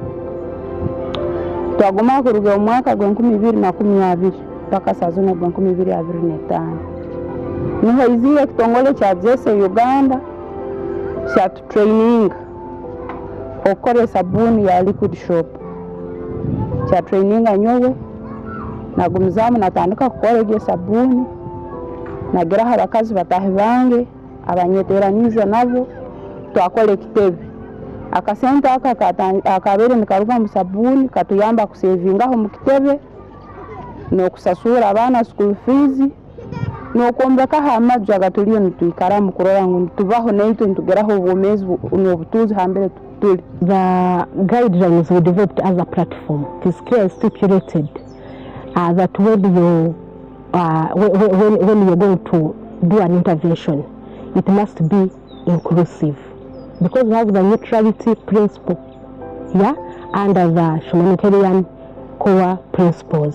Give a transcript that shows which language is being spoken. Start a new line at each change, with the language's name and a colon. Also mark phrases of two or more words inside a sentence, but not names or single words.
Tooro: twaguma kuruga omwaka gwa 2020 paka sazona gwa 2025 niho iziye kitongole cha C4C Uganda cha training okore sabuni ya liquid shop cha training anyowe nagumizamu natandika kukora sabuni nageraho abakazi batahe bange abanyeteranize nabo twakole kitebe akasente akabere nikaruga mu sabuni katuyamba kusevingaho mu kitebe no kusasura abana
English: school fees
Tooro: no kombeka hamaju agatuliyo nitwikara mu kurora ngo tubaho neito ntugeraho ubumezi n'obutuzi hambere tuli.
English: The guidelines we developed as a platform, it is clearly stipulated that when you're going to do an intervention, it must be inclusive, because we have the neutrality principle, yeah, under the humanitarian core principles.